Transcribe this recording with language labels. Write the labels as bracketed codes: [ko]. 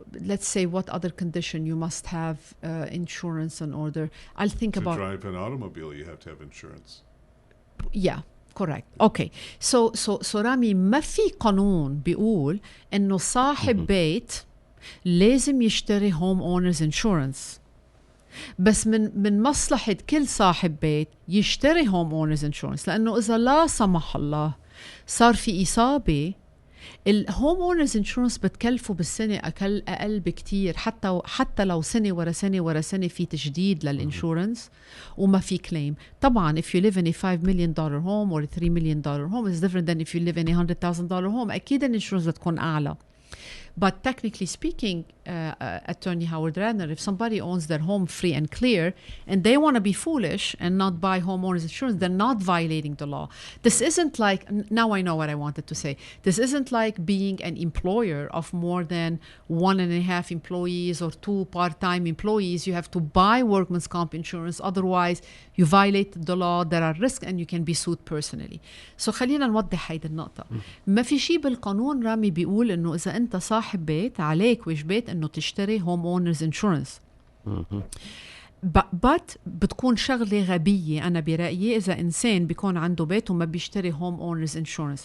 [en] Let's say what other condition you must have insurance in order. I'll think about. To drive an automobile, you have to have insurance. Yeah, correct. Okay. [ar] So رامي ما في قانون بيقول إنه صاحب بيت لازم يشتري home owners insurance. بس من مصلحة كل صاحب بيت يشتري home owners insurance، لأنه إذا لا سمح الله صار في إصابة، الهوم اونرز انشورنس بتكلفه بالسنه اقل بكتير، حتى لو سنه ورا سنه ورا سنه في تجديد للانشورنس وما في كليم. طبعا [en] if you live in a $5 million home or a $3 million home is different than if you live in a $100,000 home. [ar] اكيد الانشورنس بتكون اعلى. [en] But technically speaking, Attorney Howard Radner, if somebody owns their home free and clear and they want to be foolish and not buy homeowners insurance, they're not violating the law. This isn't like, now I know what I wanted to say. This isn't like being an employer of more than 1.5 employees or 2 part-time employees. You have to buy workman's comp insurance. Otherwise, you violate the law. There are risks and you can be sued personally. [ar] So خلينا نوضح هيدي النقطة. ما في شيء بالقانون رامي بيقول إنه إذا أنت صاحب بيت عليك وجبت إنه تشتري homeowners insurance. but بتكون شغلة غبية أنا برأيي إذا إنسان بيكون عنده بيت وما بيشتري homeowners insurance.